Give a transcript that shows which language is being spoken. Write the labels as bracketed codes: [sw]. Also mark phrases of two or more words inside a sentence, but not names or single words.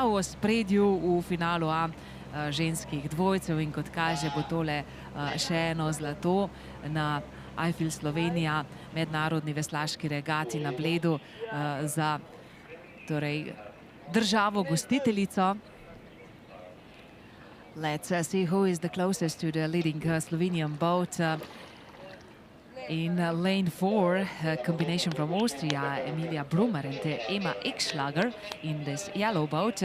[sl] v ospredju v finalu A ženskih dvojcev, in kot kaže bo tole še eno zlato na IFL Slovenija, mednarodni veslaški regati na Bledu za torej državo gostiteljico. [en] Let's see who is the closest to the leading Slovenian boat. In lane 4, a combination from Austria, Emilia Brummer and Emma Ekschlager in this yellow boat.